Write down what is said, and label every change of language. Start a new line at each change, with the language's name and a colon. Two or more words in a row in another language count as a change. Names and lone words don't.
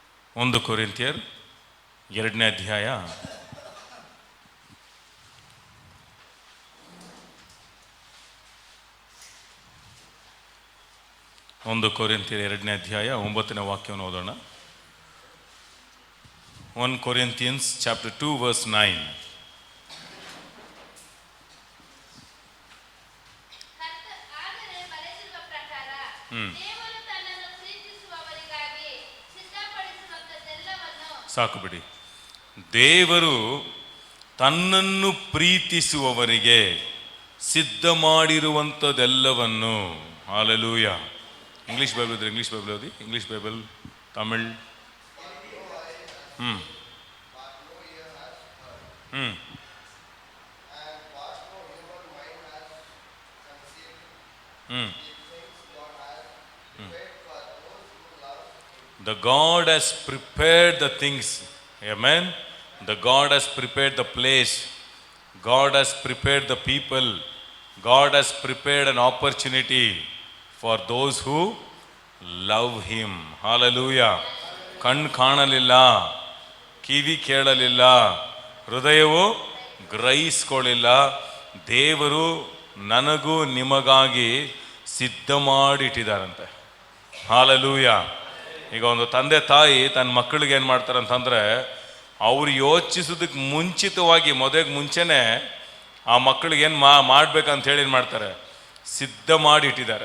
Kannada: 1 ಕೊರಿಂಥಿಯರ್ 2ನೇ ಅಧ್ಯಾಯ 9ನೇ ವಾಕ್ಯವನ್ನು ಓದೋಣ.
English: 1 Corinthians chapter 2 verse 9.
Kannada: ಸಾಕು ಬಿಡಿ. ದೇವರು ತನ್ನನ್ನು ಪ್ರೀತಿಸುವವರಿಗೆ ಸಿದ್ಧ ಮಾಡಿರುವಂಥದ್ದೆಲ್ಲವನ್ನು. ಹಾಲೆಲೂಯ.
English: English Bible
Kannada: ಇದ್ರೆ
English: English Bible
Kannada: ಓದಿ.
English: English Bible, Tamil. The God has prepared the things. Amen. The God has prepared the place. God has prepared the people. God has prepared an opportunity for those who love Him. Hallelujah.
Kannada: ಕಣ್ಣು ಕಾಣಲಿಲ್ಲ, ಕಿವಿ ಕೇಳಲಿಲ್ಲ, ಹೃದಯವು ಗ್ರಹಿಸ್ಕೊಳ್ಳಿಲ್ಲ. ದೇವರು ನನಗೂ ನಿಮಗಾಗಿ ಸಿದ್ಧ ಮಾಡಿಟ್ಟಿದ್ದಾರಂತೆ. ಹಾಲೆಲೂಯ. ಈಗ ಒಂದು ತಂದೆ ತಾಯಿ ತನ್ನ ಮಕ್ಕಳಿಗೆ ಏನು ಮಾಡ್ತಾರಂತಂದರೆ, ಅವ್ರು ಯೋಚಿಸೋದಕ್ಕೆ ಮುಂಚಿತವಾಗಿ ಮುಂಚೆನೇ ಆ ಮಕ್ಕಳಿಗೆ ಏನು ಮಾಡ್ಬೇಕಂತ ಹೇಳಿ ಏನು ಮಾಡ್ತಾರೆ, ಸಿದ್ಧ ಮಾಡಿ ಇಟ್ಟಿದ್ದಾರೆ.